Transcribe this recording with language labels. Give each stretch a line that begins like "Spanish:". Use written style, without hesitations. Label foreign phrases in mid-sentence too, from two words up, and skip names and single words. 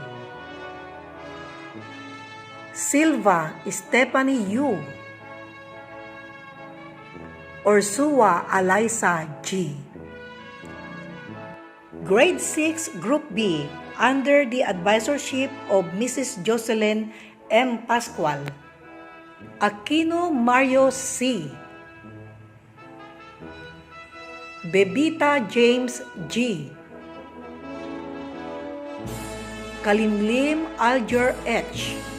English: Silva Stephanie U. Ursua Alyssa G. Grade 6 Group B under the advisorship of Mrs. Jocelyn M. Pascual. Aquino Mario C. Bebita James G. Kalimlim Aljur H.